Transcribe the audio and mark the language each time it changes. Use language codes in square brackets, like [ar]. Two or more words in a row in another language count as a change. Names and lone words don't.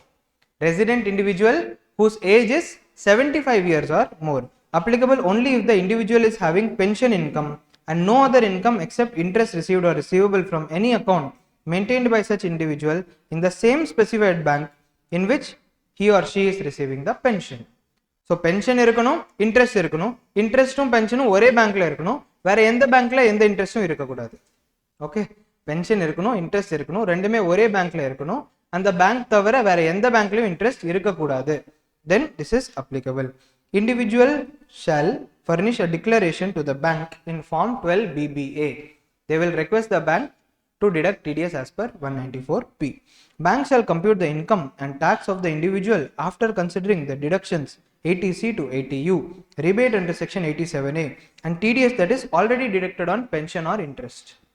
[en] Resident individual whose age is 75 years or more. Applicable only if the individual is having pension income and no other income except interest received or receivable from any account maintained by such individual in the same specified bank in which he or she is receiving the pension. [ta] சோ பென்ஷன் இருக்கணும், இன்ட்ரெஸ்ட் இருக்கணும், இன்ட்ரெஸ்டும் பென்ஷனும் ஒரே பேங்க்ல இருக்கணும், வேற எந்த பேங்க்ல எந்த இன்ட்ரெஸ்டும் இருக்கக்கூடாது. ஓகே, பென்ஷன் இருக்கணும், இன்ட்ரெஸ்ட் இருக்கணும், ரெண்டுமே ஒரே பேங்க்ல இருக்கணும். அந்த பேங்க் தவிர வேற எந்த பேங்க்லயும் இன்ட்ரெஸ்ட் இருக்கக்கூடாது. [en] Then this is applicable. Individual shall furnish a declaration to the bank in form 12 BBA. They will request the bank to deduct TDS as per 194P. Bank shall compute the income and tax of the individual after considering the deductions 80C to 80U, rebate under section 87A and TDS that is already deducted on pension or interest.